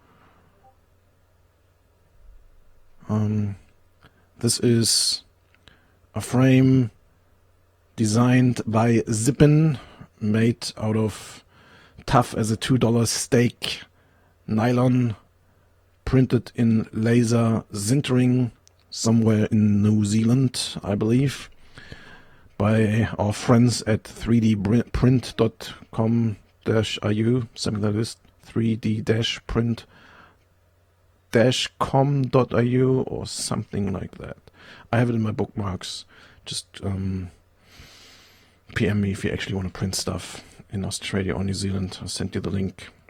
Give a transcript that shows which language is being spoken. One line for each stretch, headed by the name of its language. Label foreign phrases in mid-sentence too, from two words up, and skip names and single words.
English: This is a frame designed by Zippen, made out of tough as a $2 steak nylon, printed in laser sintering somewhere in New Zealand, I believe, by our friends at 3dprint.com-iu, something like this, 3d-print-com.iu or something like that. I have it in my bookmarks. Just PM me if you actually want to print stuff in Australia or New Zealand. I'll send you the link.